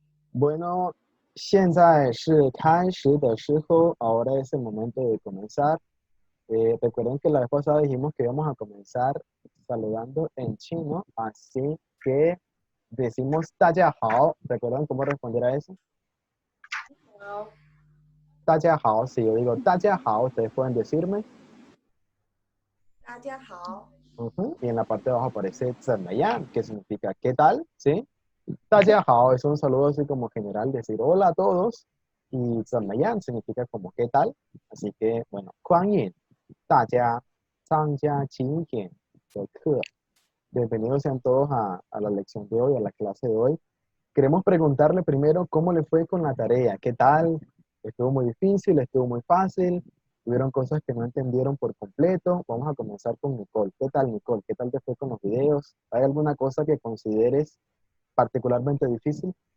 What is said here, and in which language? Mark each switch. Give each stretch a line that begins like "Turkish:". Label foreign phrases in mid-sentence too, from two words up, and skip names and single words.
Spanish: Bueno,
Chinese: 现在是开始的时候,
Spanish: ahora es el momento de comenzar. Recuerden que la vez pasada dijimos que íbamos a comenzar saludando en chino, así que decimos
Chinese: 大家好.
Spanish: ¿Recuerdan cómo responder a eso?
Chinese: 好，大家好,
Spanish: si yo digo
Chinese: 大家好,
Spanish: ustedes pueden decirme.
Chinese: 大家好，
Spanish: Ujú, y en la parte de abajo aparece 怎么样, que significa ¿qué tal? ¿Sí?
Chinese: 大家好
Spanish: es un saludo así como general, decir hola a todos. Y 怎么样 significa como ¿qué tal? Así que, bueno,
Chinese: 欢迎大家参加今天的课.
Spanish: Bienvenidos sean todos a la lección de hoy, a la clase de hoy. Queremos preguntarle primero cómo le fue con la tarea, ¿qué tal? ¿Estuvo muy difícil? ¿Estuvo muy fácil? ¿Hubieron cosas que no entendieron por completo? Vamos a comenzar con Nicole. ¿Qué tal, Nicole? ¿Qué tal te fue con los videos? ¿Hay alguna cosa que consideres particularmente difícil?